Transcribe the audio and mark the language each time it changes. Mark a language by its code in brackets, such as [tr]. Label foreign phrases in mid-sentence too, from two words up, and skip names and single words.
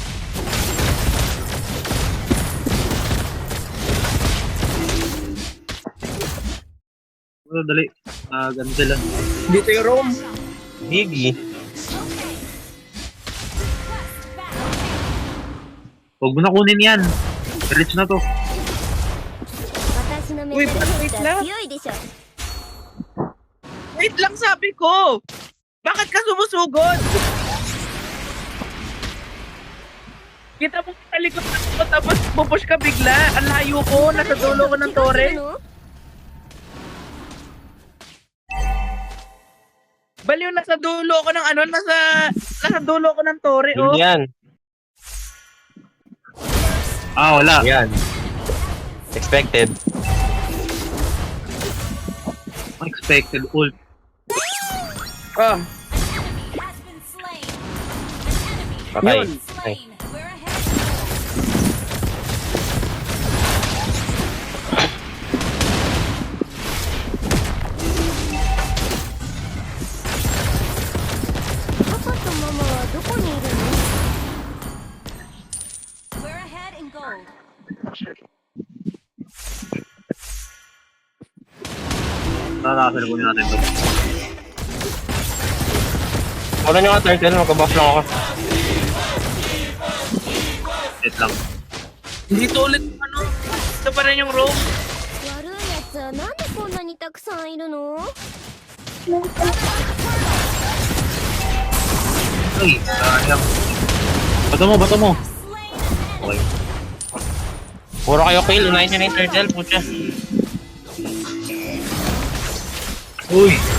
[tl] Dali. Ganun sila. Dito yung roam. Higi. [en] Okay. Request battle. [tl] Huwag mo na kunin yan. Rich na to. [ja] 私のメウィタルヘッドは強いでしょ [tl] Wait lang, sabi ko! Bakit ka sumusugod? Kita mo sa likod ako, tapos pupush ka bigla. Ang layo ko, nasa dulo ko ng tore. Baliw, nasa dulo ko ng nasa dulo ko ng tore, oh. Julian. Wala. Yan. [en] Expected. Unexpected ult. Ah, Enemy has been slain. An enemy [tl] Patay. Yun. Ay. [en] slain. We're ahead. We're ahead in gold. [tl] Nakakasal ko natin ito. Wala nyo nga turtle, magkabuff lang ako. Wait lang. hindi to ulit ano. Ito pa rin yung roam. [ja] 悪いやつはなんでこんなにたくさんいるの？ [tl] Uy, sayang. Bato mo, bato mo. [en] Slain an enemy. Okay. [tl] Puro kayo kill, unahin nyo na yung turtle, putya. Uy,